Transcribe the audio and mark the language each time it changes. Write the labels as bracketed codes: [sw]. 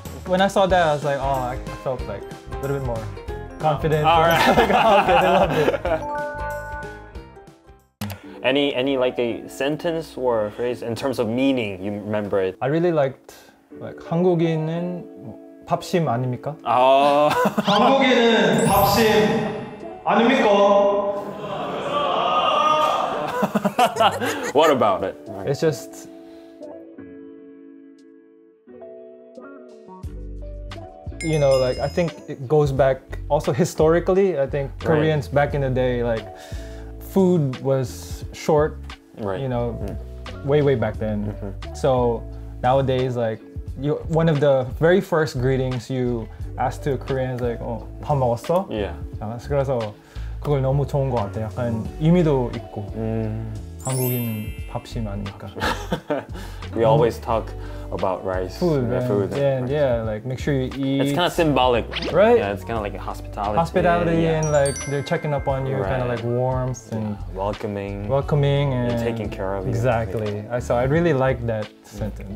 [en] When I saw that, I was like, oh, I felt like a little bit more confident. All right. Like, oh, okay, they loved it. Any like a sentence or a phrase in terms of meaning you remember it? I really liked like [ko] 한국인은 밥심 아닙니까? 한국인은 밥심 아닙니까? [en] What about it? It's just you know, like I think it goes back also historically. I think Koreans back in the day, like food was short, Right. you know, way back then. So nowadays, like one of the very first greetings you ask to a Korean is like, [ko] 밥 먹었어? [en] Yeah. [ko] 그래서 그걸 너무 좋은 것 같아. 약간 의미도 있고. 한국인은 밥심 아닙니까? [en] We always talk about rice. Food, yeah, man. food. And yeah, like make sure you eat. It's kind of symbolic, Right? Yeah, it's kind of like a hospitality. Hospitality yeah. and like they're checking up on you, kind of Right. like warmth and welcoming and taking care of you. Exactly. So I really like that sentence.